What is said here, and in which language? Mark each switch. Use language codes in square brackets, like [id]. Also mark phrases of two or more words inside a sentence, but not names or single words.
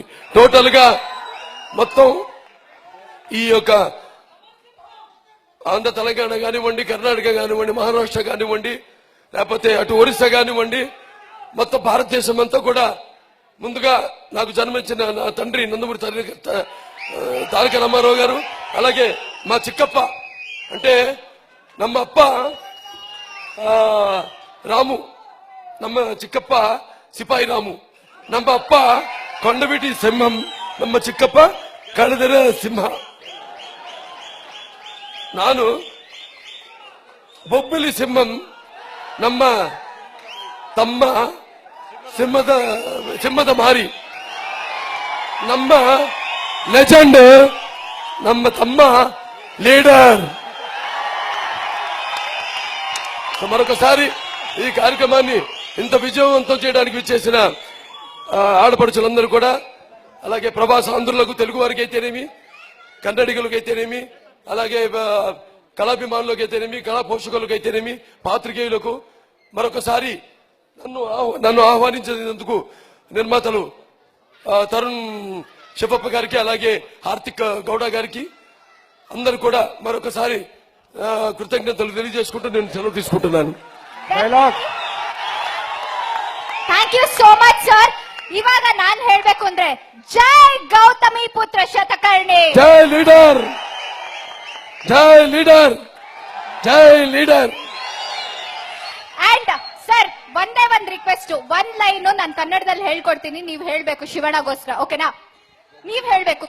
[te] టోటల్ గా మొత్తం ఈ యొక్క ఆంధ్ర తెలంగాణ కానివ్వండి, కర్ణాటక కానివ్వండి, మహారాష్ట్ర కానివ్వండి, లేకపోతే అటు ఒరిస్సా కానివ్వండి, మొత్తం భారతదేశం అంతా కూడా ముందుగా నాకు జన్మించిన నా తండ్రి నందమూరి తారక రామారావు గారు, అలాగే మా చిక్కప్ప అంటే [kn] ನಮ್ಮ ಅಪ್ಪ ರಾಮು, ನಮ್ಮ ಚಿಕ್ಕಪ್ಪ ಸಿಪಾಯಿ ರಾಮು, ನಮ್ಮ ಅಪ್ಪ ಕೊಂಡವೀಟಿ ಸಿಂಹಂ, ನಮ್ಮ ಚಿಕ್ಕಪ್ಪ ಕಡದೆರ ಸಿಂಹ, ನಾನು ಬೊಬ್ಬಲಿ ಸಿಂಹಂ, ನಮ್ಮ ತಮ್ಮ ಸಿಂಹದ ಮಾರಿ, ನಮ್ಮ ಲೆಜೆಂಡ್ ನಮ್ಮ ತಮ್ಮ లీడర్. [te] మరొకసారి ఈ కార్యక్రమాన్ని ఇంత విజయవంతం చేయడానికి విచ్చేసిన ఆడపడుచులందరూ కూడా, అలాగే ప్రవాసాంధ్రులకు, తెలుగు వారికి అయితేనేమి, కన్నడిగులకు అయితేనేమి, అలాగే కళాభిమానులకు అయితేనేమి, కళా పోషకులకు అయితేనేమి, పాత్రికేయులకు మరొకసారి నన్ను ఆహ్వానించినందుకు నిర్మాతలు తరుణ్ శివప్ప గారికి, అలాగే హార్దిక్ గౌడ గారికి అందరూ కూడా మరొకసారి కృతజ్ఞతలు తెలియజేసుకుంటూ నేను సెలవు తీసుకుంటున్నాను. [en] Thank you so much sir. [kn] ಇವಾಗ ನಾನು ಹೇಳಬೇಕು ಅಂದ್ರೆ ಜೈ ಗೌತಮಿ ಪುತ್ರ ಶತಕರ್ಣಿ, ಜೈ ಲೀಡರ್, ಜೈ ಲೀಡರ್, ಜೈ ಲೀಡರ್. [en] And sir [kn] ಒಂದೇ ಒಂದು ರಿಕ್ವೆಸ್ಟ್, ಒಂದ್ ಲೈನ್ ನಾನು ಕನ್ನಡದಲ್ಲಿ ಹೇಳ್ಕೊಡ್ತೀನಿ, ನೀವು ಹೇಳ್ಬೇಕು ಶಿವಣ್ಣಗೋಸ್ಕರ, ಓಕೆನಾ?